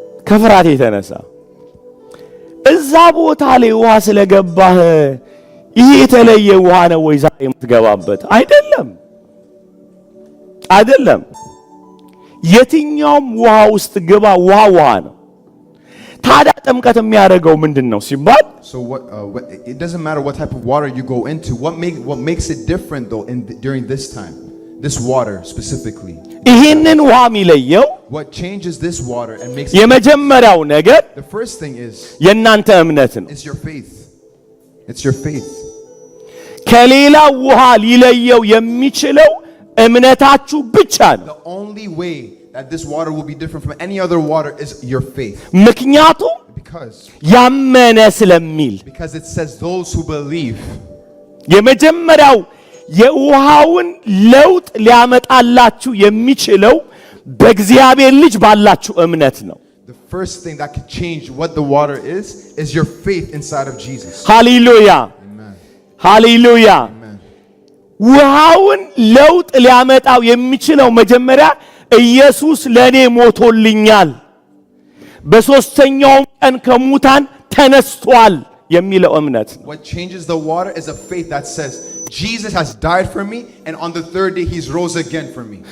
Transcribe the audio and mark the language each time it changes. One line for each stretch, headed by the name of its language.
Amharic: ከፍራቴ የተነሳ እዛ ቦታ ላይ ውሃ ስለገባህ ይሄ የተለየ ውሃ ነው ወይ ዛሬ የምትገባበት? አይደለም። የትኛውም ውሃ ውስጥ ግባ፣ ውሃ ነው። ታዲያ ጥምቀት የሚያደርገው ምንድነው ሲባል
English: So it doesn't matter what type of water you go into. What makes it different though during this time? This water specifically.
Amharic: ይሄንን ውሃ የሚለየው
English: What changes this water and makes
Amharic: የመጀመሪያው ነገር
English: the first thing is
Amharic: የእናንተ እምነት ነው።
English: It's your faith. It's your faith.
Amharic: ከሌላ ውሃ ሊለየው የሚችለው እምነታችሁ ብቻ ነው።
English: The only way that this water will be different from any other water is your faith.
Amharic: ምክንያቱም ያመነ ስለሚል
English: it says those who believe.
Amharic: የመጀመሪያው የውሃውን ለውጥ ሊያመጣላችሁ የሚችለው በእግዚአብሔር ልጅ ባላችሁ እምነት ነው።
English: The first thing that could change what the water is your faith inside of Jesus.
Amharic: ሃሌሉያ ሃሌሉያ። ውሃውን ለውጥ ሊያመጣው የሚችለው መጀመሪያ ኢየሱስ ለኔ ሞቶልኛል፣ በሶስተኛው ቀን ከሙታን ተነስቷል የሚለው እምነት።
English: What changes the water is a faith that says Jesus has died for me and on the third day he's rose again for me.